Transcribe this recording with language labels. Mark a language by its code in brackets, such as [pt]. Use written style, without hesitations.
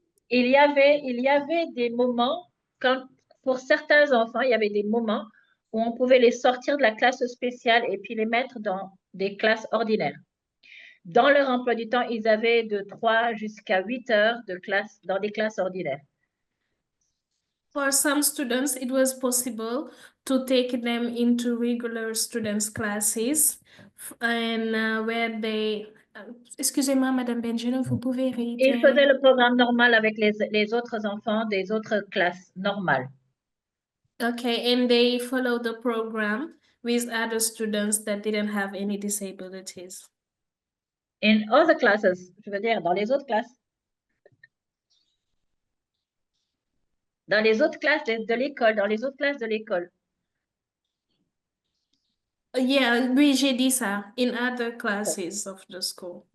[fr] Il y avait des moments, pour certains enfants, il y avait des moments où on pouvait les sortir de la classe spéciale et puis les mettre dans des classes ordinaires. Dans leur emploi du temps, ils avaient de 3 jusqu'à 8 heures de classe dans des classes ordinaires. [en] For some students, it was possible to take them into regular students' classes and where they... [fr] excusez-moi, Madame Bengeloun, vous pouvez réitérer? Ils faisaient le programme normal avec les autres enfants des autres classes normales. [en] Okay, and they followed the program with other students that didn't have any disabilities. In other classes, [fr] je veux dire, dans les autres classes. Dans les autres classes de l'école, dans les autres classes de l'école. Yeah, oui, j'ai dit ça. [en] In other classes of the school.